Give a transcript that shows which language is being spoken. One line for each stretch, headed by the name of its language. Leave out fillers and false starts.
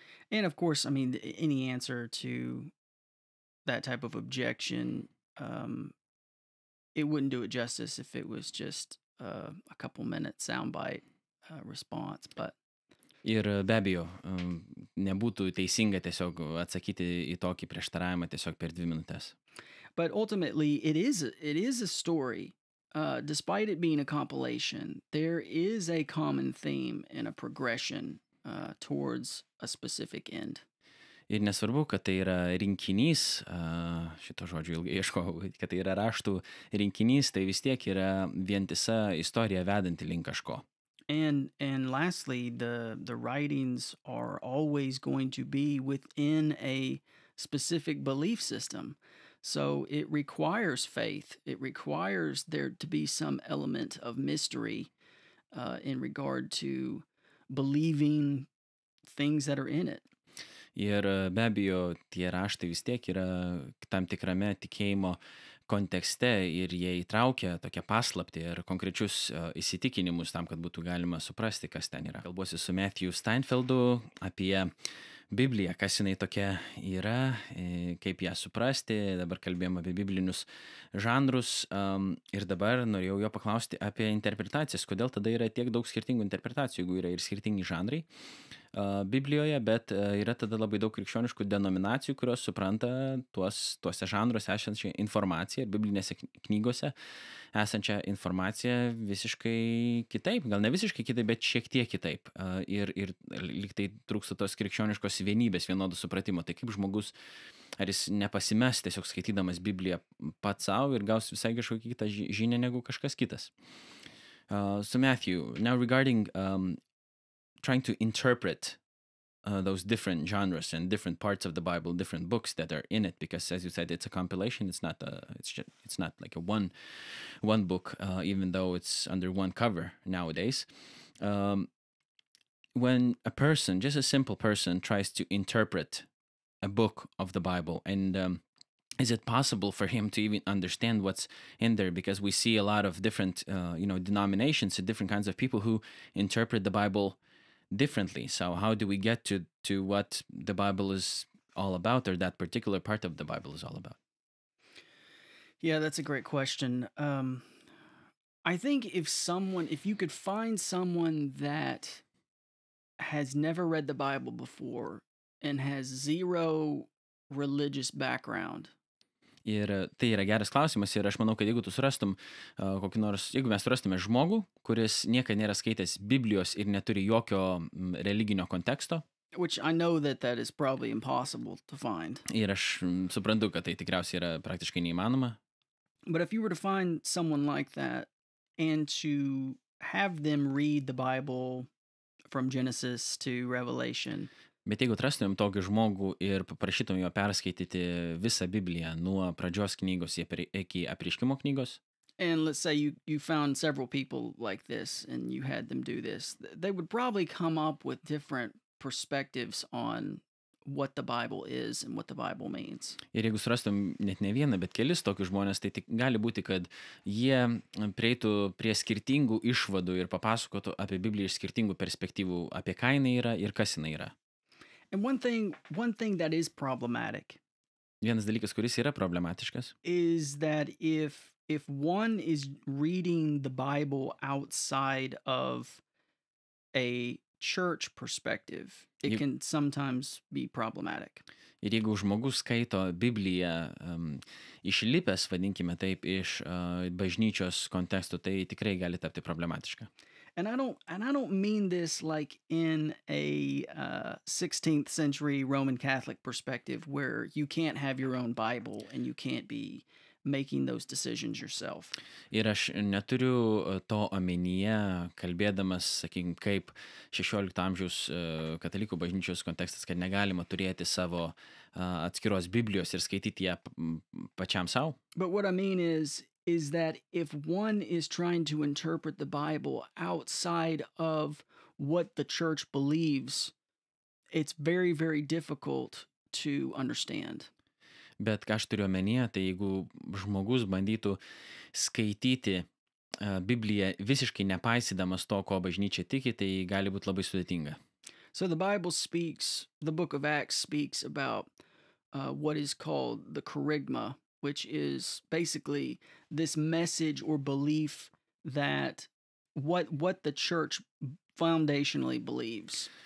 English: And of course, I mean, any answer to that type of objection, it wouldn't do it justice if it was just a couple minute soundbite response, but
Lithuanian: Ir be abejo, nebūtų teisinga tiesiog atsakyti į tokį prieštaravimą tiesiog per 2 minutes.
English: But ultimately, it is a story despite it being a compilation, there is a common theme and a progression towards a specific end.
Lithuanian: Ir nesvarbu, kad tai yra rinkinys, šito žodžio ilgai ieškojau, kad tai yra raštų rinkinys, tai vis tiek yra vientisa istorija vedanti link kažko.
English: And lastly, the writings are always going to be within a specific belief system. So it requires faith. It requires there to be some element of mystery in regard to believing things that are in it.
Lithuanian: Ir be abejo, tie raštai vis tiek yra tam tikrame tikėjimo kontekste ir jie įtraukia tokią paslaptį ir konkrečius įsitikinimus tam, kad būtų galima suprasti, kas ten yra. Kalbuosi su Matthew Steinfeldu apie Bibliją, kas jinai tokia yra, kaip ją suprasti. Dabar kalbėjom apie biblinius žanrus ir dabar norėjau jo paklausti apie interpretacijas. Kodėl tada yra tiek daug skirtingų interpretacijų, jeigu yra ir skirtingi žanrai Biblijoje, bet yra tada labai daug krikščioniškų denominacijų, kurios supranta tuose žanruose esančią informaciją ir biblinėse knygose esančią informaciją visiškai kitaip. Gal ne visiškai kitaip, bet šiek tiek kitaip. Ir lyg tai trūksta tos krikščioniškos vienybės, vienodų supratimo. Tai kaip žmogus, ar jis nepasimes tiesiog skaitydamas Bibliją pats savo ir gaus visai kažkokią kitą žinią negu kažkas kitas.
English: So Matthew, now regarding trying to interpret those different genres and different parts of the Bible, different books that are in it, because as you said, it's a compilation. It's not like a one book, even though it's under one cover nowadays. When a person, just a simple person, tries to interpret a book of the Bible, and is it possible for him to even understand what's in there? Because we see a lot of different, denominations and different kinds of people who interpret the Bible differently. So how do we get to what the Bible is all about, or that particular part of the Bible is all about? Yeah, that's a great question. I think if you could find someone that has never read the Bible before and has zero religious background.
Lithuanian: Ir tai yra geras klausimas ir aš manau, kad jeigu tu surastum jeigu mes surastume žmogų, kuris niekada nėra skaitęs Biblijos ir neturi jokio religinio konteksto,
English: which I know that is probably impossible to find.
Lithuanian: Ir aš suprantu, kad tai tikriausiai yra praktiškai neįmanoma.
English: But if you were to find someone like that and to have them read the Bible from Genesis to Revelation,
Lithuanian: Bet jeigu atrastumėm tokį žmogų ir paprašytumėm jo perskaityti visą Bibliją nuo pradžios knygos iki apreiškimo knygos,
English: and let's say you found several people like this and you had them do this, they would probably come up with different perspectives on what the Bible is and what the Bible means.
Lithuanian: Ir jeigu surastum net ne vieną, bet kelis tokius žmonės, tai gali būti, kad jie prieitų prie skirtingų išvadų ir papasakotų apie Bibliją iš skirtingų perspektyvų, apie ką jinai yra ir kas jinai yra.
English: And one thing that is problematic
Lithuanian: Vienas dalykas, kuris yra problematiškas,
English: is that if one is reading the Bible outside of a church perspective, it can sometimes be problematic.
Lithuanian: Ir jeigu žmogus skaito Bibliją išlipęs, vadinkime taip, iš bažnyčios kontekstų, tai tikrai gali tapti problematiška.
English: And I don't mean this like in a 16th century Roman Catholic perspective where you can't have your own Bible and you can't be making those decisions yourself.
Lithuanian: Ir aš neturiu to omenyje, kalbėdamas, sakykim, kaip 16 amžiaus katalikų bažnyčios kontekstas, kad negalima turėti savo atskiros Biblijos ir skaityti ją pačiam savo.
English: But what I mean is that if one is trying to interpret the Bible outside of what the church believes, it's very, very difficult to understand.
Lithuanian: Bet ką aš turiu omenyje, tai jeigu žmogus bandytų skaityti Bibliją visiškai nepaisydamas to, ko bažnyčia tiki, tai gali būti labai sudėtinga.
English: So the book of Acts speaks about what is called the kerygma, which is basically this message or belief that what the church foundationally believes.